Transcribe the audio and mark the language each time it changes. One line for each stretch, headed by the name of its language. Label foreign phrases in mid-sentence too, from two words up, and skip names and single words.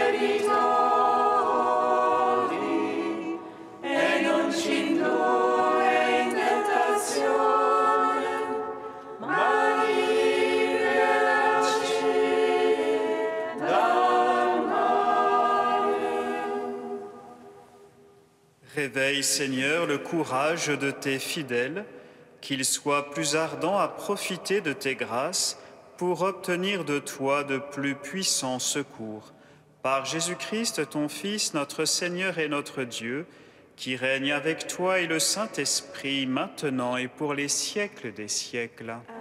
Italian: debitori, e non ci indurre in tentazione, ma liberaci dal male.
French: Réveille, Seigneur, le courage de tes fidèles, qu'ils soient plus ardents à profiter de tes grâces pour obtenir de toi de plus puissants secours. Par Jésus-Christ, ton Fils, notre Seigneur et notre Dieu, qui règne avec toi et le Saint-Esprit, maintenant et pour les siècles des siècles.